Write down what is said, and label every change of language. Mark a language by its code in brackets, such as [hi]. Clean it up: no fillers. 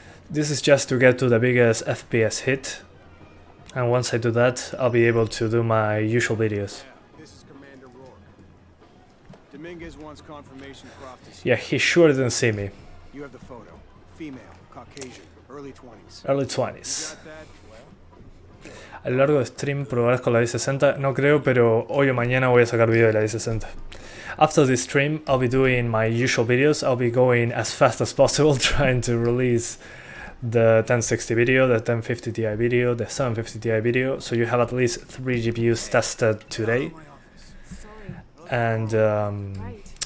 [en] This is just to get to the biggest FPS hit, and once I do that, I'll be able to do my usual videos. This is Commander Rourke. Dominguez wants confirmation Croft is Yeah, he sure didn't see me. You have the photo. Female, Caucasian, early 20s. Early You 20s. got that? [es] A lo largo de stream probarás con la i60. No creo, pero hoy o mañana voy a sacar video de la i60. [en] After this stream, I'll be doing my usual videos. I'll be going as fast as possible, trying to release the 1060 video, the 1050 Ti video, the 750 Ti video, so you have at least 3 GPUs tested today. Sorry. And Right.